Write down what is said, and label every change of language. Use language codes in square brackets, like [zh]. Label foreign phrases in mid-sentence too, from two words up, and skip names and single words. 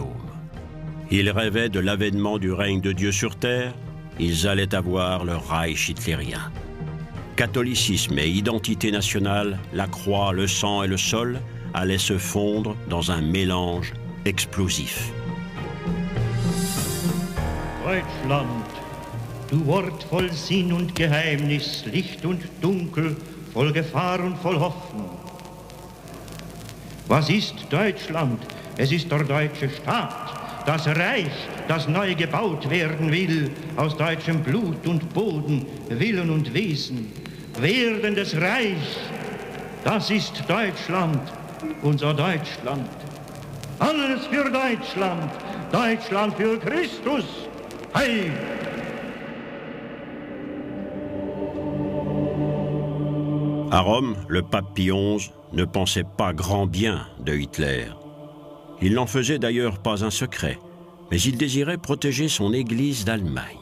[fr] Ils rêvaient de l'avènement du règne de Dieu sur terre. Ils allaient avoir le Reich hitlérien. Catholicisme et identité nationale, la croix, le sang et le sol allaient se fondre dans un mélange explosif. [de] Deutschland, du Ort voll Sinn und Geheimnis, Licht und Dunkel, voll Gefahr und voll Hoffnung. Was ist Deutschland? Es ist der deutsche Staat, das Reich, das neu gebaut werden will, aus deutschem Blut und Boden, Willen und Wesen. Werdendes Reich, das ist Deutschland, unser Deutschland. Alles für Deutschland, Deutschland für Christus. Heil! [fr] À Rome, le pape Pie XI ne pensait pas grand bien de Hitler. Il n'en faisait d'ailleurs pas un secret, mais il désirait protéger son Église d'Allemagne.